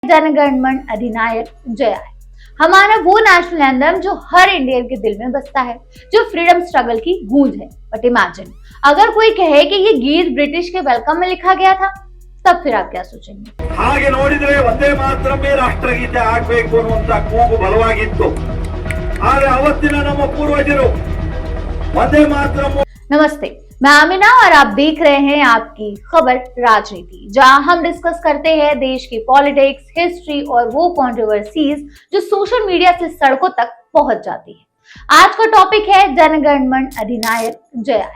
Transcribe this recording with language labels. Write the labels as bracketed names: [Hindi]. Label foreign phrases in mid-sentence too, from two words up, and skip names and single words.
[Bangla] জন গণ মন অধিনায়ক জয় আএ। [Hindi] हमारा वो [English] national anthem [Hindi] जो हर इंडियन के दिल में बसता है, जो [English] freedom struggle [Hindi] की गूंज है। [English] but imagine [Hindi] अगर कोई कहे कि ये गीत ब्रिटिश के वेलकम में लिखा गया था, तब फिर आप क्या सोचेंगे? [Kannada] ಹಾಗೆ ನೋಡಿದ್ರೆ ವಂದೇ ಮಾತರಂ ರಾಷ್ಟ್ರಗೀತೆ ಆಗಬೇಕು ಅನ್ನುವಂತ ಕೂಗು ಬಲವಾಗಿತ್ತು. ಆದರೆ ಅವತ್ತಿನ ನಮ್ಮ ಪೂರ್ವಜರು ವಂದೇ ಮಾತರಂ. [Hindi] नमस्ते, मैं आमिना और आप देख रहे हैं आपकी खबर राजनीति, जहां हम डिस्कस करते हैं देश की [English] politics, history [Hindi] और वो कंट्रोवर्सीज जो [English] social media [Hindi] से सड़कों तक पहुंच जाती है। आज का टॉपिक है जनगण मन अधिनायक जय आए।